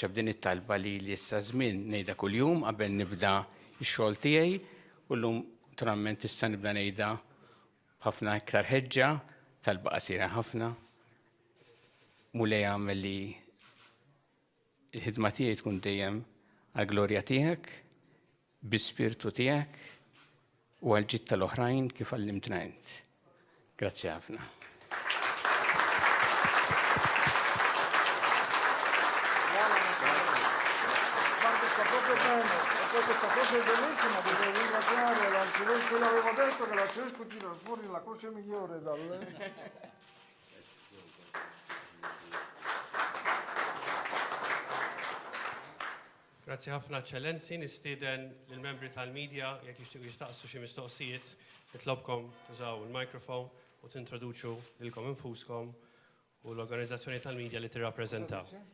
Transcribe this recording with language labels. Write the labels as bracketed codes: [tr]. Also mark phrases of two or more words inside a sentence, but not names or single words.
[mt] b'din it-talba li issa żmien ngħidha kuljum qabel nibda x-xogħol tiegħi u llum naturalment issa nibda ngħidha b'ħafna iktar ħeġġa talba qasira ħafna mulej għamel li l-ħidma tiegħi tkun dejjem għall-glorja tiegħek, bi-spirtu tiegħek u għall-ġid tal-oħrajn kif għallimtna int. Grazzi ħafna. [it] Questa cosa è bellissima, devo ringraziare l'arcivescovo, io l'avevo detto che l'arcivescovo tira fuori la croce migliore dal... [mt] Grazzi ħafna Eccellenzi, nistieden lill-membri tal-medja jekk jixtiequ jistaqsu xi mistoqsijiet, nitlobkom tużaw il-mikrofon u tintroduċu lilkom infuskom u l-organizzazzjoni tal-medja li tirrappreżentaw.